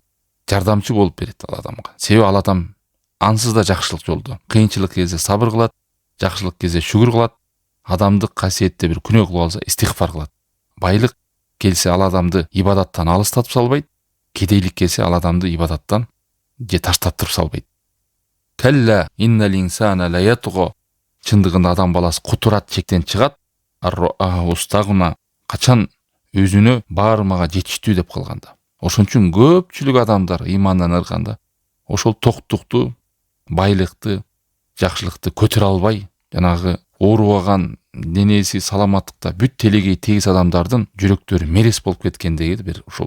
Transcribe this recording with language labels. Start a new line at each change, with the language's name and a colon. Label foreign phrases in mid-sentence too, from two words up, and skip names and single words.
Kyrgyz: Жардамчы болуп берет ал адамга. Себеби ал адам ансыз да жакшылык жолдо. Кыйынчылык келсе сабыр кылат, жакшылык келсе шүгүр кылат. Адамдык касиетте бир күнөө кылып алса, истигфар кылат. Байлык келсе ал адамды ибадаттан алыстатып салбайт. Кедейлик келсе ал адамды ибадаттан же таштаттырып салбайт.
Arabic: كلا إن الإنسان ليطغى.
Kyrgyz: Чындыгында адам баласы кутурат, чектен чыгат. Устагына качан өзүнө баарымага жетиштүү деп калганда. Ошон үчүн көпчүлүк адамдар ыймандан ырганда ошол токтукту, байлыкты, жакшылыкты көтөрө албай, жанагы оорубаган денеси саламаттыкта бүт телегей тегиз адамдардын жүрөктөрү мерес болуп кеткендиги бир ушул.